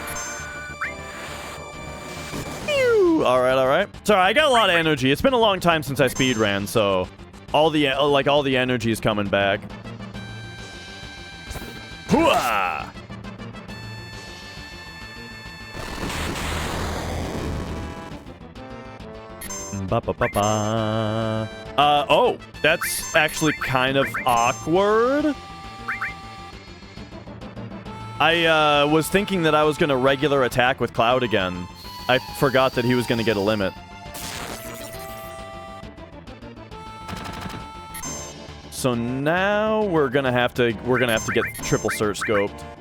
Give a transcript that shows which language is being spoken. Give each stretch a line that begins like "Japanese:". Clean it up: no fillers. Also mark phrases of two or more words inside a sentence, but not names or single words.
English: Alright, alright. Sorry, I got a lot of energy. It's been a long time since I speedran, so all the energy is coming back. Hooah! Ba-ba-ba-ba. Oh, that's actually kind of awkward. I was thinking that I was gonna regular attack with Cloud again. I forgot that he was gonna get a limit. So now we're gonna have to get triple search scoped.